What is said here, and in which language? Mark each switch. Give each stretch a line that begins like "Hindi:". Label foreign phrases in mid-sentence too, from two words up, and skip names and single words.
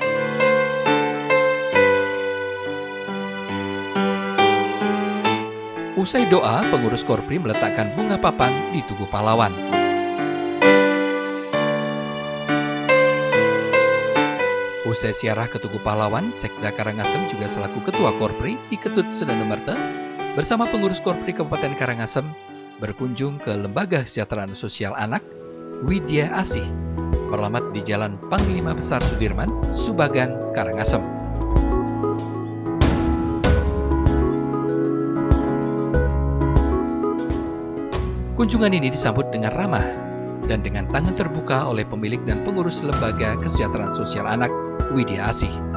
Indonesian: Usai doa, pengurus Korpri meletakkan bunga papan di tubuh pahlawan. Usai ziarah ke Tugu Pahlawan, Sekda Karangasem juga selaku Ketua Korpri I Ketut Sedana bersama pengurus Korpri Kabupaten Karangasem berkunjung ke Lembaga Kesejahteraan Sosial Anak Widya Asih, beralamat di Jalan Panglima Besar Sudirman, Subagan, Karangasem. Kunjungan ini disambut dengan ramah dan dengan tangan terbuka oleh pemilik dan pengurus Lembaga Kesejahteraan Sosial Anak Widya Asih.